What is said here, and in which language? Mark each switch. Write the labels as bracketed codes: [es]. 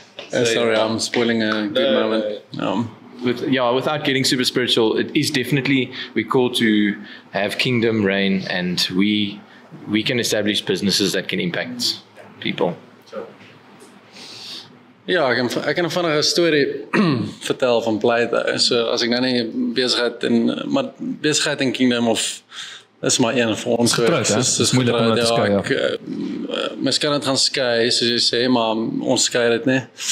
[en] Sorry, I'm spoiling a good moment. Without getting super spiritual, it is definitely, we're called to have kingdom reign, and we can establish businesses that can impact people. [af] Ja, ek kan 'n vinnige storie vertel van pleite. So as ek nou nie besigheid en kingdom of is maar een vir ons gewees. Dis moeilik om te skei. Mens kan dit gaan skei, soos jy sê, maar ons skei dit nie.